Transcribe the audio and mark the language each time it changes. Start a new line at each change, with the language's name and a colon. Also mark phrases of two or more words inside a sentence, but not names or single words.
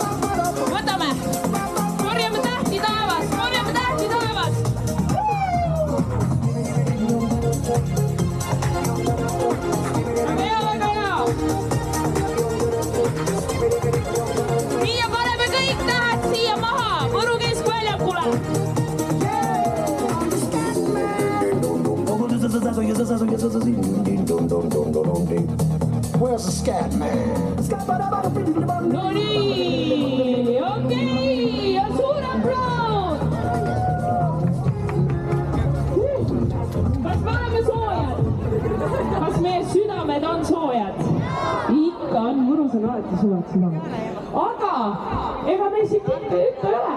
Estonian: Võtame. Korjame tähti taevas. Väga hea. Nii ja paneme kõik tähed siia maha. Võru keskväljakule.
English: Where's the scat man?
Estonian: No nii, okei, ja suur aplaus! Kas me oleme soojad? Kas meie südamed on soojad? Ikka on, Võrus on alati soojad südamed. Aga ega meil siit ikka ei ole.